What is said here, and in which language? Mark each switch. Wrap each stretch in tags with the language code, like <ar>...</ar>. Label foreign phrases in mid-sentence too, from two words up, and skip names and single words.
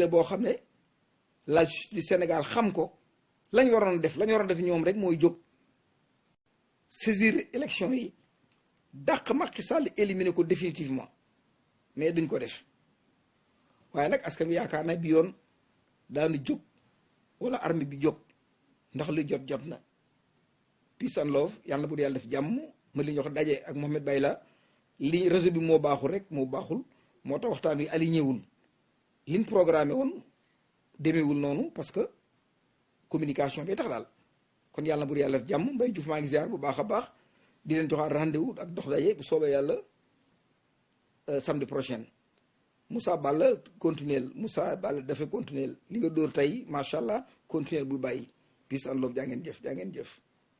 <wo>boo xam ne</wo> <fr>la justice du</fr> <wo>Sénégal xam ko lañ waroon def ñoom rek mooy jóg</wo> <fr>saisir élection</fr> <wo>yi dàq Macky Sall éliminer ko</wo> <fr>définitivement mais</fr> <wo>duñ ko def waaye nag askan wi yaakaar na bi yoon daanu jóg wala armée bi jóg ndax lu jot na</wo> <en>peace and love</en> <wo>yàlla na bu yàlla def jàmm ma li ñu wax daje ak Mohamed Bayla li réseau bi moo baaxul moo tax waxtaan wi aligné wul liñ programmé woon demeewul noonu</wo> <fr>parce que communication</fr> <wo>bi tax daal kon yàlla na bu yàlla def jàmm Mbaye Diouf maa ngi ziar bu baax a baax di leen joxaat rendez-vous ak dox daje bu soobee yàlla</wo> <fr>samedi prochain</fr> <wo>Moussa Balla dafay continuer li nga dóor tey</wo> <ar>ما شاء الله</ar> <wo>continuer bul bàyyi</wo> <en>peace and love</en> <wo>jaa ngeen jëf</wo>